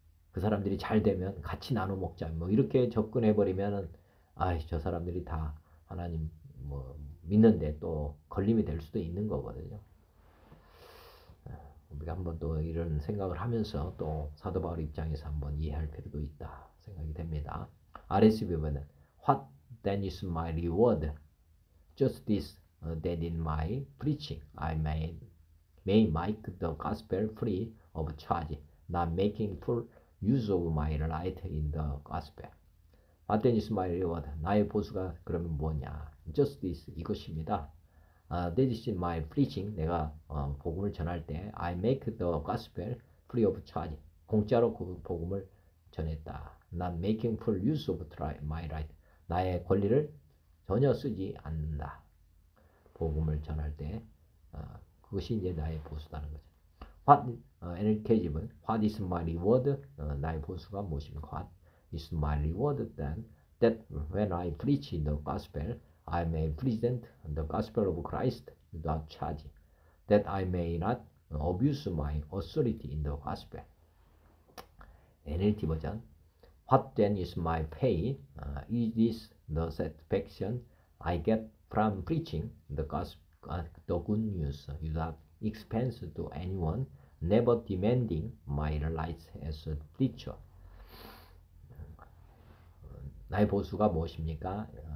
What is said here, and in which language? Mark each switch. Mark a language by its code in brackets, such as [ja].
[ko] 그 사람들이 잘 되면 같이 나눠 먹자 뭐 이렇게 접근해 버리면은 저 사람들이 다 하나님 뭐 믿는데 또 걸림이 될 수도 있는 거거든요. 우리가 한번 또 이런 생각을 하면서 또 사도 바울 입장에서 한번 이해할 필요도 있다 생각이 됩니다. [en] RSV 보면 What then is my reward? Just this, that in my preaching I may make the gospel free of charge, not making full use of my right in the gospel. What then is my reward? [ko] 나의 보수가 그러면 뭐냐? [en] Just this, [ko] 이것입니다. [en] That is my preaching. [ko] 내가 복음을 전할 때 [en] I make the gospel free of charge. [ko] 공짜로 그 복음을 전했다. [en] Not making full use of my right. [ko] 나의 권리를 전혀 쓰지 않는다. 복음을 전할 때 그것이 이제 나의 보수다는 거죠. [en] What NK집은 What is my reward? [ko] 나의 보수가 무엇입니까? [en] What is my reward then? That when I preach the gospel, I may present the gospel of Christ without charge, that I may not abuse my authority in the gospel. NLT 버전 What then is my pay? Is this the satisfaction I get from preaching the gospel, the good news without expense to anyone, never demanding my rights as a preacher? [ko] 나의 보수가 무엇입니까?